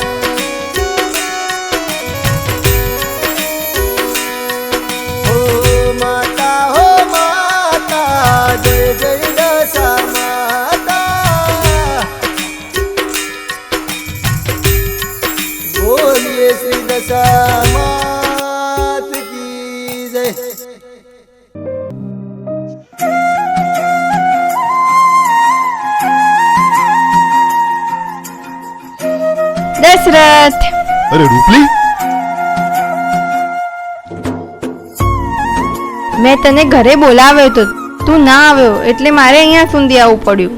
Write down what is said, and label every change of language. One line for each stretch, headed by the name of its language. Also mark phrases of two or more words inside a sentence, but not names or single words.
Hindi: ओ माता हो माता जय जय दशा माता बोलिए श्री दशा मात की जय
Gujarati: દશરથ અરે રૂપલી, મેં તને ઘરે બોલાવ્યો તો તું ના આવ્યો એટલે મારે અહીંયા સુધી આવવું પડ્યું.